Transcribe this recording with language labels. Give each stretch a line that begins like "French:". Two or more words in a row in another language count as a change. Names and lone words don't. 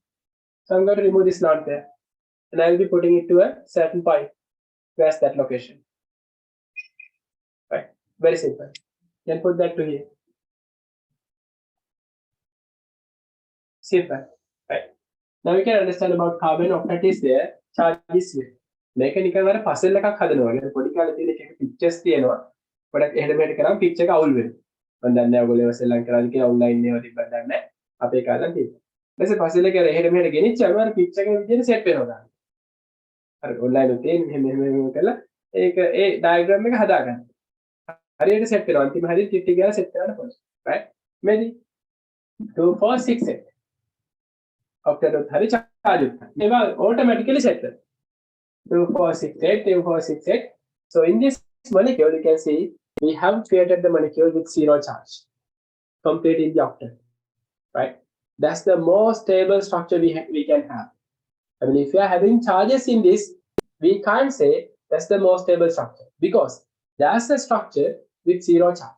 English: So I'm going to remove this lone pair. And I will be putting it to a certain point. Where's that location? Right? Very simple. can put that to here. Simple, right? Now we can understand about carbon octet is there, charge is here.
Sinhala: මේක නිකන් අර puzzle එකක් හදනවා. يعني පොඩි කාලේ තියෙන එක pictures තියෙනවා. පොඩක් එහෙම මෙහෙට කරාම picture එක අවුල් වෙනවා. මම දන්නේ නැහැ ඔයගොල්ලෝ සෙල්ලම් කරාද කියලා online ඒවා තිබ්බද දන්නේ නැහැ. අපේ කාලේ තියෙනවා. ඊට පස්සේ puzzle එක එහෙට මෙහෙට ගෙනිච්චාම අර picture එක විදිහට set වෙනවා. අර online එකේ මෙහෙම කරලා ඒක ඒ diagram එක හදාගන්න. හරියට set වෙනවා. අන්තිම හරියට ටික ටික ගාලා set කරන්න පුළුවන්.
English: right?
Sinhala: maybe 2 4 6 8 octet උත් හරි charge උත්. ඒවා automatically set වෙනවා. 2 4 6 8 2 4 6 8.
English: So in this molecule you can see we have created the molecule with zero charge, completing the octet, right? That's the most stable structure we can have. I mean, if we are having charges in this, we can't say that's the most stable structure because there's a structure with zero charge.